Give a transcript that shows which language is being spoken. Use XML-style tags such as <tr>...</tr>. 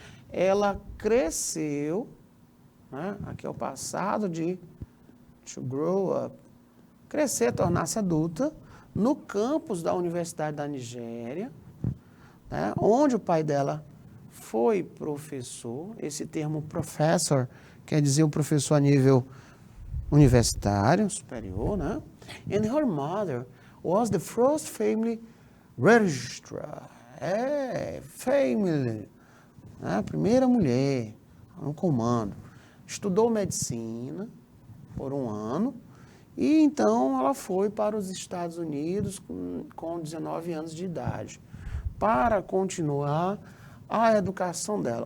<pt>Ela cresceu, né, aqui é o passado de</pt> <en>to grow up,</en> <pt>crescer, tornar-se adulta, no campus da Universidade da Nigéria, né, onde o pai dela foi professor. Esse termo professor quer dizer um professor a nível universitário, superior, né?</pt> <en>And her mother was the first family registrar.</en> <pt>Family. Né? A primeira mulher no comando. Estudou medicina por 1 ano e então ela foi para os Estados Unidos com 19 anos de idade para continuar a educação dela.</pt>